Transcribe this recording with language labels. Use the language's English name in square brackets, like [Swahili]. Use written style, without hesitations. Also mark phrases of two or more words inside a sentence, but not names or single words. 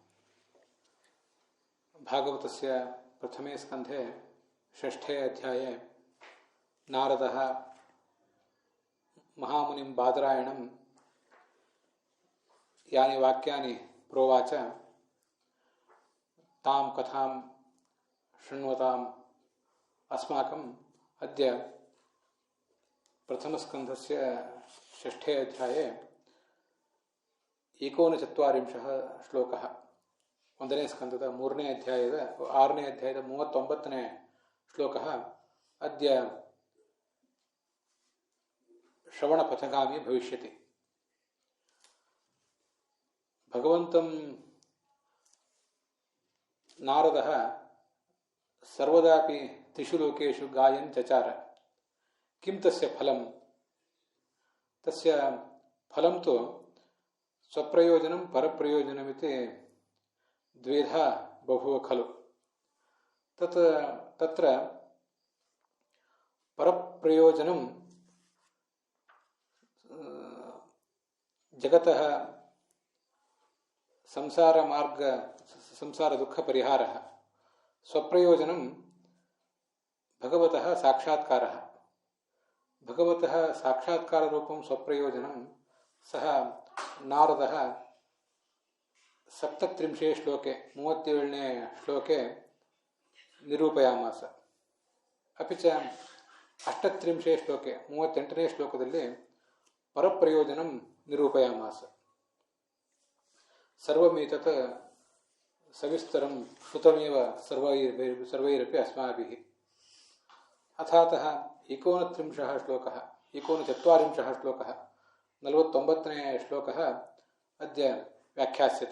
[Sanskrit] भागवतस्य प्रथमे स्कन्धे षष्ठे अध्याये नारदः महामुनिं बादरायणं यानि वाक्यानि प्रोवाच तां कथां शृण्वताम् अस्माकम्। अद्य प्रथमस्कन्धस्य षष्ठे अध्याये 39 ಶ್ಲೋಕಃ [Kannada] ಒಂದನೇ ಸ್ಕಂದದ 3ನೇ ಅಧ್ಯಾಯದ 6ನೇ ಅಧ್ಯಾಯದ 39ನೇ [Sanskrit] ಶ್ಲೋಕಃ ಅದ್ಯ ಶ್ರವಣಪಥಗಾಮಿ ಭವಿಷ್ಯತಿ. ಭಗವಂತಂ ನಾರದಃ ಸರ್ವದಾಪಿ ತ್ರಿಷು ಲೋಕೇಷು ಗಾಯನ್ ಚಚಾರ. ಕಿಂ ತಸ್ಯ ಫಲಂ? ತಸ್ಯ ಫಲಂ ತು ಸ್ವಪ್ರಯೋಜನಂ ಪರಪ್ರಯೋಜನಮಿತಿ ದ್ವೇಧಾ ಬಭುವ ಖಲು. ತತ್ರ ಪರಪ್ರಯೋಜನಂ ಜಗತಃ ಸಂಸಾರ ದುಃಖ ಪರಿಹಾರಃ. ಸ್ವಪ್ರಯೋಜನಂ ಭಗವತಃ ಸಾಕ್ಷಾತ್ಕಾರಃ. ಭಗವತಃ ಸಾಕ್ಷಾತ್ಕಾರ ರೂಪಂ ಸ್ವಪ್ರಯೋಜನಂ ಸಹ ನಾರದಃ 37 ಶ್ಲೋಕೆ 37ನೇ ಶ್ಲೋಕೆ ನಿರೂಪಯಾಮಾಸ. ಅಪಿ ಚ 38 ಶ್ಲೋಕೆ [Kannada] 38ನೇ ಶ್ಲೋಕದಲ್ಲಿ [Sanskrit] ಪರಪ್ರಯೋಜನಂ ನಿರೂಪಯಾಮಾಸ. ಸರ್ವಮೇತತ್ ಸವಿಸ್ತರಂ ಶ್ರುತಮೇವ ಸರ್ವೈರಪಿ ಅಸ್ಮಾಭಿಃ. ಅಥಾತಃ 39 ಶ್ಲೋಕಃ 39 ಶ್ಲೋಕಃ 49ನೇ ಶ್ಲೋಕಃ ಅದ್ಯ ವ್ಯಾಖ್ಯಾಸ್ಯತೆ.